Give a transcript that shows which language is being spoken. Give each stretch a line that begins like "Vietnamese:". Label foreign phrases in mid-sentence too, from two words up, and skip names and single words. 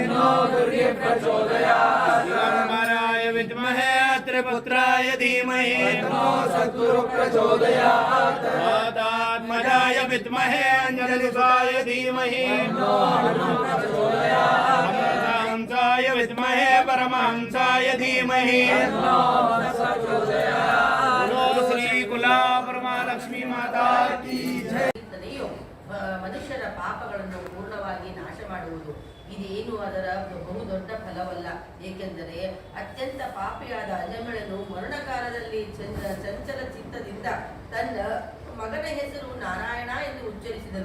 Sanskrit: दिगम्बराय विद्महे त्रिपुत्राय धीमहि मातात्मजाय विद्महे अंजलिसाय धीमहि अमृतहंसाय विद्महे परमहंसाय धीमहि श्री कुला परमालक्ष्मी
Hindi: माता की जय.
Kannada: ಮನುಷ್ಯರ ಪಾಪಗಳನ್ನು ಪೂರ್ಣವಾಗಿ ನಾಶ ಮಾಡುವುದು ಇದೇನು ಅದರ ಬಹುದೊಡ್ಡ ಫಲವಲ್ಲ. ಏಕೆಂದರೆ ಅತ್ಯಂತ ಪಾಪಿಯಾದ ಅಜಮಳನು ಮರಣಕಾಲದಲ್ಲಿ ಚಂಚಲ ಚಿತ್ತದಿಂದ ತನ್ನ ಮಗನ ಹೆಸರು ನಾರಾಯಣ ಎಂದು ಉಚ್ಚರಿಸಿದನು.